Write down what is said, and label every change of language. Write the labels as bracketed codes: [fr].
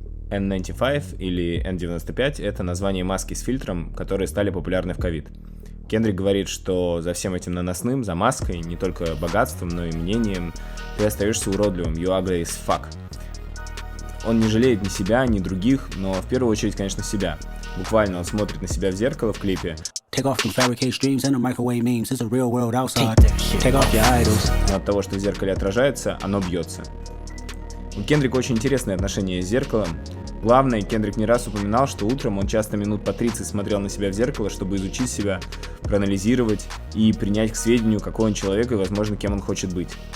[ru] N95 или N95 — это название маски с фильтром, которые стали популярны в ковид. Кендрик говорит, что за всем этим наносным, за маской, не только богатством, но и мнением, ты остаешься уродливым, [en] you ugly as fuck. [ru] Он не жалеет ни себя, ни других, но в первую очередь, конечно, себя. Буквально он смотрит на себя в зеркало в клипе. [en] Take off from fabricate streams and the microwave memes. It's a real world outside. Take off your idols. [ru] Но от того, что в зеркале отражается, оно бьется. У Кендрика очень интересное отношение с зеркалом. Главное, Кендрик не раз упоминал, что утром он часто минут по 30 смотрел на себя в зеркало, чтобы изучить себя, проанализировать и принять к сведению, какой он человек и, возможно, кем он хочет быть.